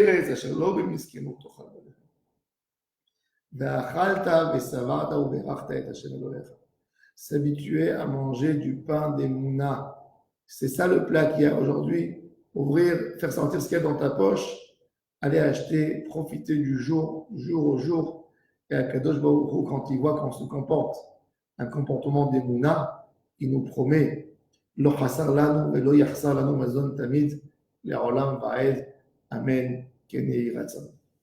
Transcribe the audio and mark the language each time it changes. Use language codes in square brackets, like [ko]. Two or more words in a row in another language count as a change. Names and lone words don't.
[fr] S'habituer à manger du pain des mounas. C'est ça le plat qu'il y a aujourd'hui. Ouvrir, faire sentir ce qu'il y a dans ta poche, aller acheter, profiter du jour au jour. Et à [he] קדוש ברוך הוא, [fr] quand il voit qu'on se comporte un comportement des mounas, il nous promet [he] לא חסר לנו ולא יחסר לנו מזון תמיד לעולם ועד. אמן. כן יהי רצון.